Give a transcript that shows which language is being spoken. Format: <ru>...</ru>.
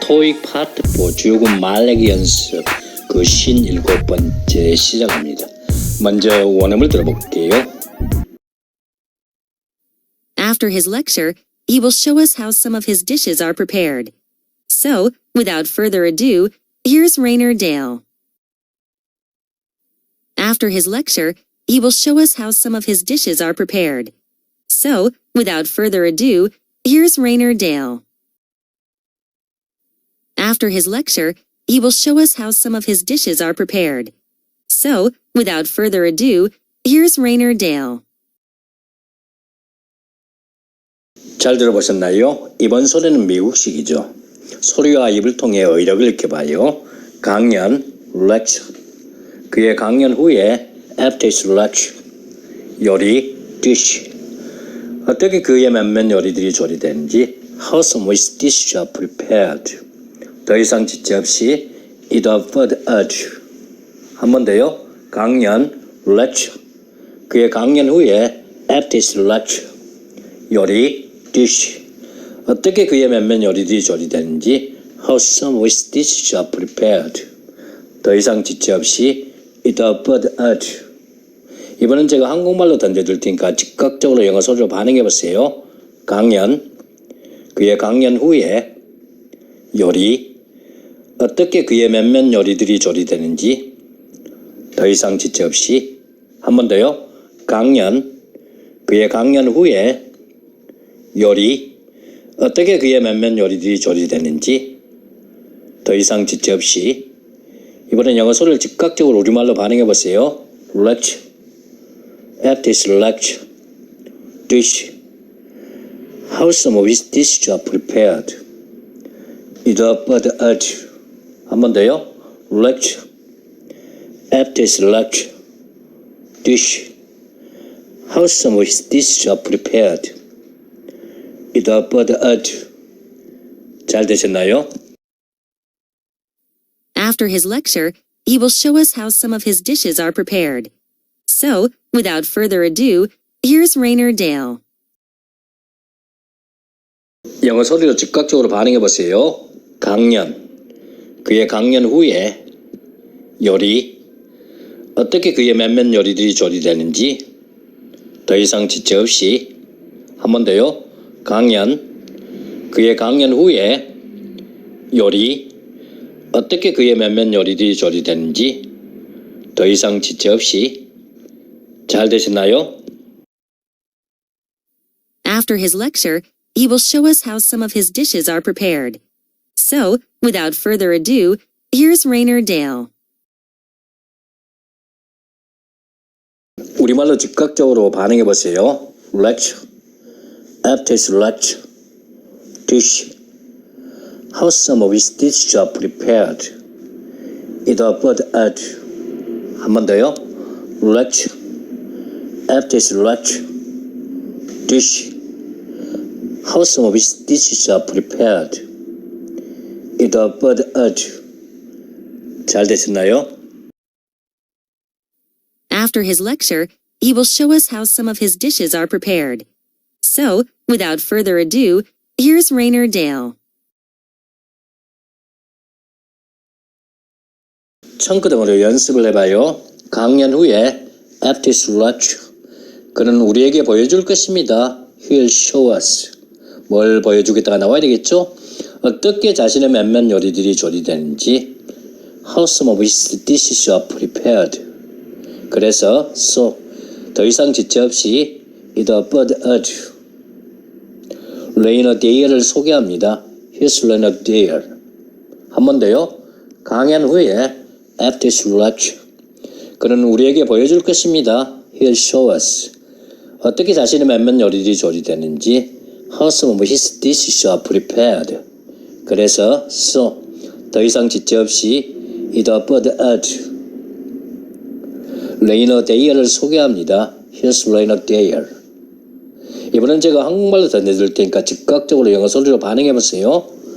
<ko>토익 파트 4 주요군 말레기 연습 그 57번째 시작합니다. 먼저 원음을 들어볼게요.</ko> <en>After his lecture, he will show us how some of his dishes are prepared. So, without further ado, here's Rainer Dale. After his lecture, he will show us how some of his dishes are prepared. So, without further ado, here's Rainer Dale. After his lecture, he will show us how some of his dishes are prepared. So, without further ado, here's Rainer Dale.</en> <ko>잘 들어보셨나요? 이번 소리는 미국식이죠. 소리와 입을 통해 의력을 익혀봐요. 강연, lecture. 그의 강연 후에</ko> <en>after his lecture,</en> <ko>요리, dish. 어떻게 그의 몇몇 요리들이 조리되는지</ko> <en>how some of his dishes are prepared.</en> <ko>더 이상 지체 없이</ko> <en>without further ado.</en> <ko>한 번 더요. 강연, lecture. 그의 강연 후에</ko> <en>after his lecture,</en> <ko>요리, dish. 어떻게 그의 몇몇 요리들이 조리되는지</ko> <en>how some of his dishes are prepared.</en> <ko>더 이상 지체 없이</ko> <en>without further ado.</en> <ko>이번엔 제가 한국말로 던져줄 테니까 즉각적으로 영어 소리로 반응해 보세요. 강연, 그의 강연 후에 요리, 어떻게 그의 몇몇 요리들이 조리되는지 더 이상 지체 없이 한 번 더요. 강연, 그의 강연 후에 요리, 어떻게 그의 몇몇 요리들이 조리되는지 더 이상 지체 없이 이번엔 영어 소리를 즉각적으로 우리말로 반응해 보세요.</ko> <en>lecture, after his lecture, dish, how some of his dishes are prepared. without further ado.</en> <ko>한 번 더요.</ko> <en>lecture, after his lecture, dish, how some of his dishes are prepared. without further ado.</en> <ko>잘 되셨나요?</ko> <en>After his lecture, he will show us how some of his dishes are prepared. So, without further ado, here's Rainer Dale.</en> <ko>영어 소리로 즉각적으로 반응해 보세요. 강연, 그의 강연 후에 요리, 어떻게 그의 몇몇 요리들이 조리되는지 더 이상 지체 없이 한 번 더요. 강연, 그의 강연 후에 요리, 어떻게 그의 몇몇 요리들이 조리되는지 더 이상 지체 없이 잘 되셨나요?</ko> <en>After his lecture, he will show us how some of his dishes are prepared. So, without further ado, here's Rainer Dale.</en> <ko>우리말로 즉각적으로 반응해 보세요.</ko> <en>lecture, after his lecture, dish, how some of his dishes are prepared. without further ado.</en> <ko>한 번 더요.</ko> <en>lecture, after his lecture, dish, how some of his dishes are prepared. without further ado.</en> <ko>잘 되셨나요?</ko> <en>After his lecture, he will show us how some of his dishes are prepared. So, without further ado, here's Rainer Dale.</en> <ko>손끄덩으로 연습을 해봐요. 강연 후에</ko> <en>after his lecture,</en> <ko>그는 우리에게 보여줄 것입니다.</ko> <en>He'll show us.</en> <ko>뭘 보여주겠다가 나와야 되겠죠? 어떻게 자신의 몇몇 요리들이 조리되는지</ko> <en>how some of his dishes are prepared.</en> <ko>그래서 so, 더 이상 지체 없이</ko> <en>without further ado.</en> <ko>레이너 데이어를 소개합니다.</ko> <en>Here's Rainer Dale.</en> <ko>한 번 더요. 강연 후에</ko> <en>after his lecture,</en> <ko>그는 우리에게 보여줄 것입니다.</ko> <en>He'll show us.</en> <ko>어떻게 자신의 몇몇 요리들이 조리되는지</ko> <en>how some of his dishes are prepared.</en> <ko>그래서 so, 더 이상 지체 없이</ko> <en>without further ado.</en> <ko>레이너 데이어를 소개합니다.</ko> <en>Here's Rainer Dale.</en> <ko>이번엔 제가 한국말로 던져줄 테니까 즉각적으로 영어 소리로 반응해 보세요.</ko>